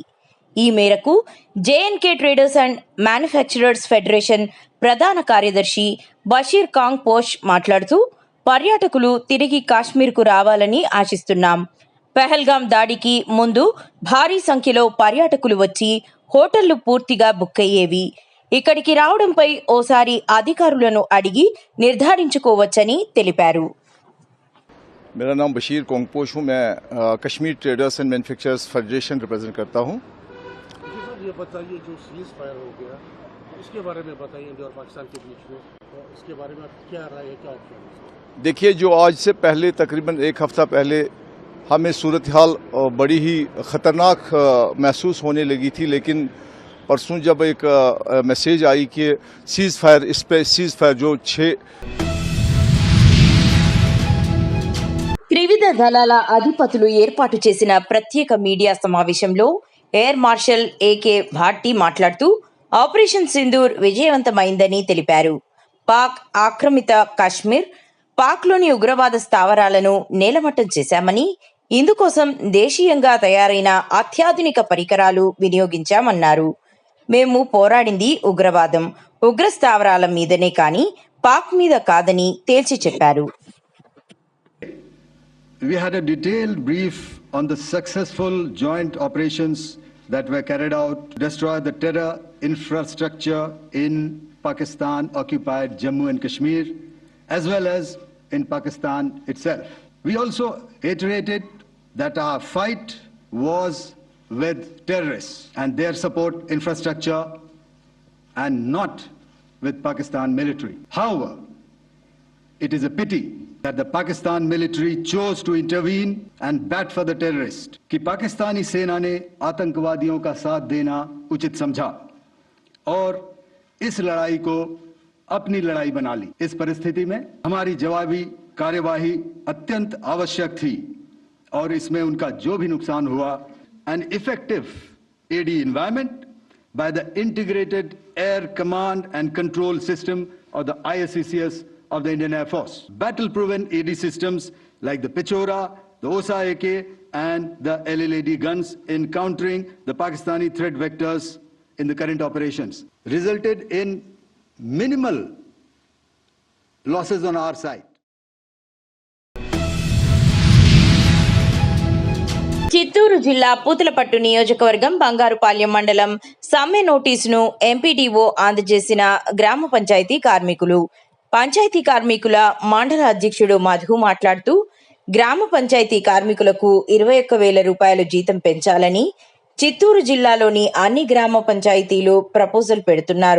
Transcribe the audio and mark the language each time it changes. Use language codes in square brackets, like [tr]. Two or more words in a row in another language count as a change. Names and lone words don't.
[te] ఈ మేరకు JNK ట్రేడర్స్ అండ్ మ్యానుఫ్యాక్చరర్స్ ఫెడరేషన్ ప్రధాన కార్యదర్శి బషీర్ కాంగ్ పోష్ మాట్లాడుతూ, పర్యాటకులు తిరిగి కాశ్మీర్కు రావాలని ఆశిస్తున్నాం. పెహల్గాం దాడికి ముందు భారీ సంఖ్యలో పర్యాటకులు వచ్చి హోటళ్లు పూర్తిగా బుక్ అయ్యేవి. ఇక్కడికి రావడంపై ఓసారి అధికారులను అడిగి నిర్ధారించుకోవచ్చని తెలిపారు. [hi] मेरा नाम बशीर कोंगपोश हूँ। मैं कश्मीर ट्रेडर्स एंड मैन्युफैक्चरर्स फेडरेशन रिप्रेजेंट करता हूँ। ये बताइए, जो [en] cease fire [hi] हो गया उसके बारे में बताइए, इंडिया और पाकिस्तान के बीच में, तो इसके बारे में क्या राय है, क्या ऑप्शन है? देखिए, जो आज से पहले तकरीबन एक हफ्ता पहले हमें सूरत हाल बड़ी ही ख़तरनाक महसूस होने लगी थी, लेकिन परसों जब एक मैसेज आई कि [en] cease fire, [hi] इस पर [en] cease fire [hi] जो 6 [te] త్రివిధ దళాల అధిపతులు ఏర్పాటు చేసిన ప్రత్యేక మీడియా సమావేశంలో [en] air marshal [te] AK భాట్టి మాట్లాడుతూ, ఆపరేషన్ సింధూర్ విజయవంతమైందని తెలిపారు. పాక్ ఆక్రమిత కాశ్మీర్, పాక్లోని ఉగ్రవాద స్థావరాలను నేలమట్టం చేశామని, ఇందుకోసం దేశీయంగా తయారైన అత్యాధునిక పరికరాలు వినియోగించామన్నారు. మేము పోరాడింది ఉగ్రవాదం, ఉగ్ర స్థావరాల మీదనే కానీ పాక్ మీద కాదని తేల్చి చెప్పారు. [en] We had a detailed brief on the successful joint operations that were carried out to destroy the terror infrastructure in Pakistan-occupied Jammu and Kashmir, as well as in Pakistan itself. We also iterated that our fight was with terrorists and their support infrastructure and not with Pakistan military. However, it is a pity that the Pakistan military chose to intervene and bat for the terrorist. [hi] कि पाकिस्तानी सेना ने आतंकवादियों का साथ देना उचित समझा और इस लड़ाई को अपनी लड़ाई बना ली। इस परिस्थिति में हमारी जवाबी कार्यवाही अत्यंत आवश्यक थी और इसमें उनका जो भी नुकसान हुआ, [en] an effective AD environment by the integrated air command and control system of the ISCCS of the Indian Air Force. Battle-proven AD systems like the Pechora, the Osa AK and the LLAD guns in countering the Pakistani threat vectors in the current operations resulted in minimal losses on our side. [te] చిత్తూరు జిల్లా పూతలపట్టు నియోజకవర్గం బంగారుపాలెం మండలం సమ్మె నోటీసును ఎంపీడీఓ అందజేసిన గ్రామ పంచాయతీ కార్మికులు. పంచాయతీ కార్మికుల మండల అధ్యక్షుడు మధు మాట్లాడుతూ గ్రామ పంచాయతీ కార్మికులకు 21,000 రూపాయలు జీతం పెంచాలని చిత్తూరు జిల్లాలోని అన్ని గ్రామ పంచాయతీలు ప్రపోజల్ పెడుతున్నారు.